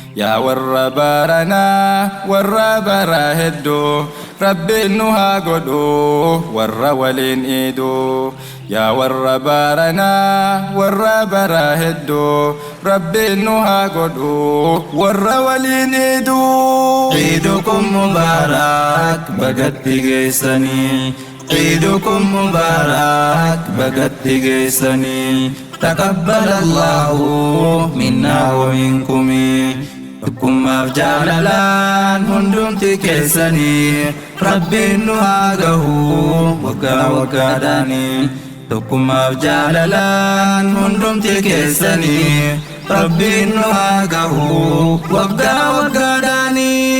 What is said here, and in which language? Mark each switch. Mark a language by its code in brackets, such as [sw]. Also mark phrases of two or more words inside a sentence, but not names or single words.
[om] Yaa warra baaranaa, warra baraa hedduu, Rabbiin nu haa godhu, warra waliin iidu. Yaa warra baaranaa, warra baraa hedduu, Rabbiin nu haa godhu, warra waliin iidu. [ar] عيدكم مبارك، بقت بقيسني. عيدكم مبارك، بقت بقيسني. تقبل الله منا ومنكم. [om] Tokkummaaf jaalalaan hundumti keessanii Rabbiin nu haa gahu waggaa waggaadhaani. Tokkummaaf jaalalaan hundumti keessanii Rabbiin nu haa gahu waggaa waggaadhaani.